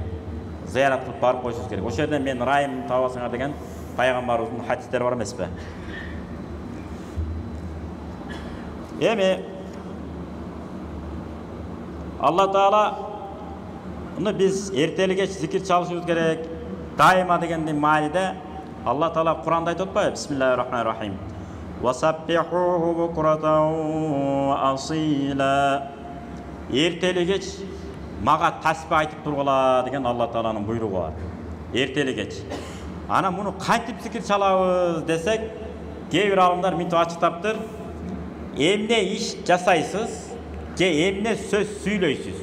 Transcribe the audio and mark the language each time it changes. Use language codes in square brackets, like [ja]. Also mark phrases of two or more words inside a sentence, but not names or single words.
[ky] Зыярат кылып барып койсуңуз керек. Ошол жерден мен ырайым табасыңар деген пайгамбарыбыздын хадистери бар эмеспи? Эми Алла Таала муну биз эртелик кеч зикир чалышыбыз керек. Дайыма дегендин мааниде Алла Таала Куранда айтып атпайбы? [ar] بسم الله الرحمن الرحيم. وسبحوه بكرة وأصيلا. [ky] Эртелик кеч мага тасбih айтып тургула деген Алла Тааланын буйругу бар. Эртелик кеч. Ана муну кантип зикир чалабыз десек, кээ бир алымдар мынтип ачыктаптыр. Эмне иш жасайсыз, же эмне сөз сүйлөйсүз?